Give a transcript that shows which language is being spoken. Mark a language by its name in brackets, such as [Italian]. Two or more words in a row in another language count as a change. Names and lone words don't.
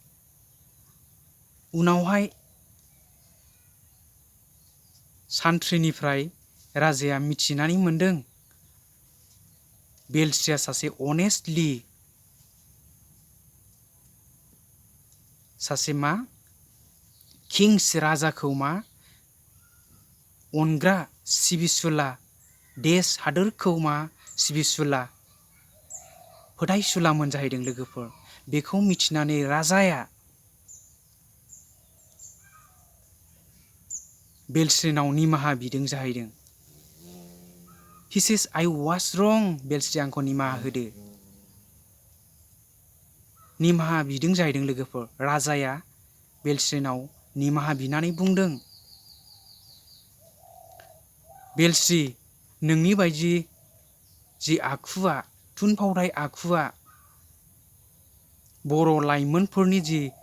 [Bodo] उनावहाय सान्थ्रिनिफ्राय राजाया मिथिनानै मोनदों बेलस्रिया सासे अनेस्टलि सासे किंस राजाखौ अनग्रा सिबिसुला, देश हादोरखौ सिबिसुला, फोथायसुलामोन जाहैदों लोगोफोर. बेखौ मिथिनानै राजाया बेलस्रिनाव निमाहा बिदों जाहैदों. [English] He says, I was wrong. [Bodo] बेलस्रि आंखौ निमाहा होदो. निमाहा बिदों जाहैदों लोगोफोर. राजाया बेलस्रिनाव निमाहा बिनानै बुंदों, बेलस्रि, नोंनि बायदि जि आखुआ, थुनफावथाय आखुआ बर' लाइमोनफोरनि जि